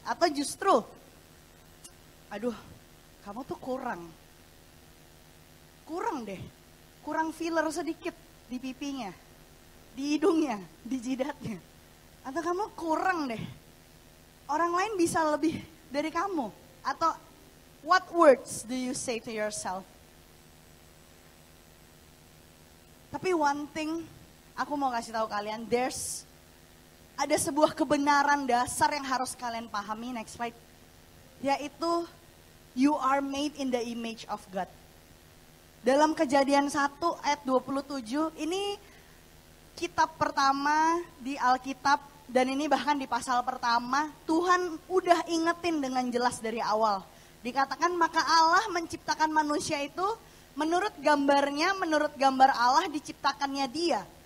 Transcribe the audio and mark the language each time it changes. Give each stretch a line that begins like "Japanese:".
Indonesian: Atau justru, aduh kamu tuh kurang deh, kurang filler sedikit di pipinya, di hidungnya, di jidatnya. Atau kamu kurang deh, orang lain bisa lebih dari kamu.
English: Atau what words do you say to yourself?
Indonesian: Tapi
English: one thing
Indonesian: aku mau kasih tahu kalian, ada sebuah kebenaran dasar yang harus kalian pahami,
English: next slide. Yaitu, you are made in the image of God.
Indonesian: Dalam Kejadian 1 ayat 27, ini kitab pertama di Alkitab, dan ini bahkan di pasal pertama, Tuhan udah ingetin dengan jelas dari awal. Dikatakan, maka Allah menciptakan manusia itu menurut gambarnya, menurut gambar Allah diciptakannya dia.